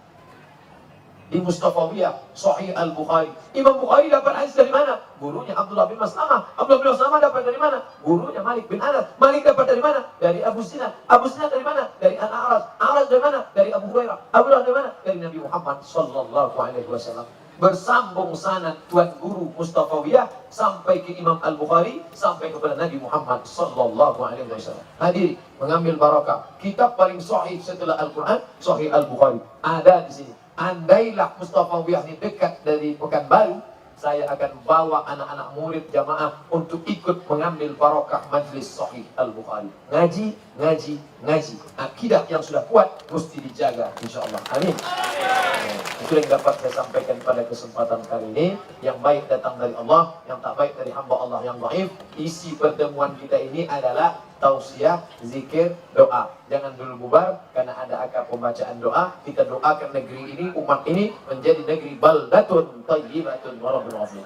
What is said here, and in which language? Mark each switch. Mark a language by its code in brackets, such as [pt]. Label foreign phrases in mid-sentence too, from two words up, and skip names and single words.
[id] Di Mustafawiyah Sahih Al-Bukhari. Imam Bukhari dapat hadis dari mana? Gurunya Abdullah bin Maslamah. Abdullah bin Maslamah dapat dari mana? Gurunya Malik bin Anas. Malik dapat dari mana? Dari Abu Sinan. Abu Sinan dari mana? Dari Al-A'raj. Al-A'raj dari mana? Dari Abu Hurairah. Abu Hurairah dari mana? Dari Nabi Muhammad [ar] صلى الله عليه وسلم. [id] Bersambung sanad tuan guru Mustafawiyah sampai ke Imam Al-Bukhari, sampai kepada Nabi Muhammad [ar] صلى الله عليه وسلم. [id] Hadiri, mengambil barakah. Kitab paling sahih setelah Al-Quran, Sahih Al-Bukhari. Ada di sini. Andailah Mustafawiyah ini dekat dari Pekanbaru, saya akan bawa anak-anak murid jamaah untuk ikut mengambil barokah majlis Sahih Al-Bukhari. Ngaji, ngaji, ngaji. Akidah yang sudah kuat mesti dijaga, insyaAllah. Amin. Itu yang dapat saya sampaikan pada kesempatan kali ini. Yang baik datang dari Allah, yang tak baik dari hamba Allah yang dhaif. Isi pertemuan kita ini adalah tausiah, zikir, doa. Jangan dulu bubar karena ada akad pembacaan doa. Kita doakan negeri ini, umat ini menjadi negeri [ar] بلدة طيبة ورب العالمين.